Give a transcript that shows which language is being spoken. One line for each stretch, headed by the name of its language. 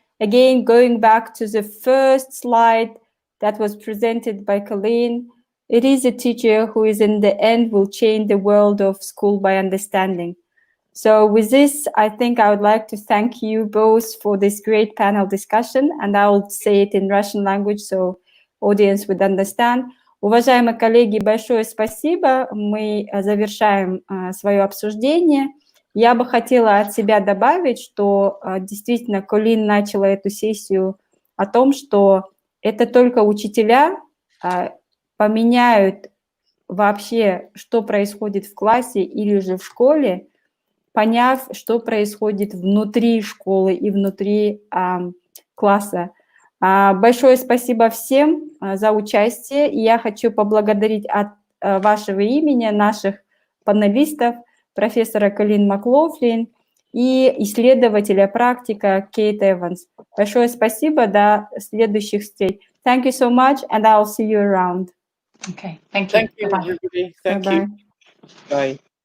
English: Again, going back to the first slide that was presented by Colleen, it is a teacher who is in the end will change the world of school by understanding. So with this, I think I would like to thank you both for this great panel discussion, and I will say it in Russian language so audience would understand.
Russian: Уважаемые коллеги, большое спасибо. Мы завершаем свое обсуждение. Я бы хотела от себя добавить, что действительно Колин начала эту сессию о том, что это только учителя поменяют вообще, что происходит в классе или же в школе, поняв, что происходит внутри школы и внутри класса. Большое спасибо всем за участие. И я хочу поблагодарить от вашего имени наших панелистов, профессора Колleen Mclaughlin и исследователя практика Кейт Эванс. Большое спасибо. До следующих встреч.
English: Thank you so much, and I'll see you around. Okay, thank you. Thank you, everybody. Thank you. Bye.